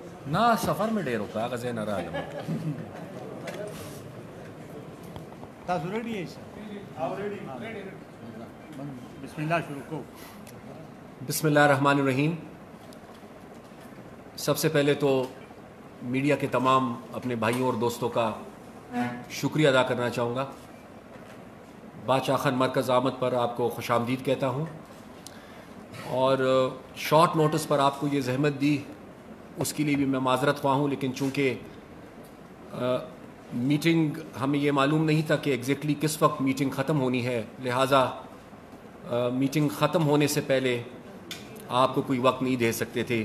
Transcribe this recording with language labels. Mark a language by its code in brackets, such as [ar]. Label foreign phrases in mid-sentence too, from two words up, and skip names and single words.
[ps] نا سفر میں ډېر کاغذ نه راغلم. تاسو ریډي یې؟ بسم الله شروع کو. [ar] بسم اللہ الرحمن الرحیم. [ur] سب سے پہلے تو میڈیا کے تمام اپنے بھائیوں اور دوستوں کا شکریہ ادا کرنا چاہوں گا. بادشاہ خان مرکز آمد پر آپ کو خوش آمدید کہتا ہوں، اور شارٹ نوٹس پر آپ کو یہ زحمت دی اس کے لیے بھی میں معذرت خواہ ہوں، لیکن چونکہ میٹنگ ہمیں یہ معلوم نہیں تھا کہ ایگزیکٹلی کس وقت میٹنگ ختم ہونی ہے، لہٰذا میٹنگ ختم ہونے سے پہلے آپ کو کوئی وقت نہیں دے سکتے تھے.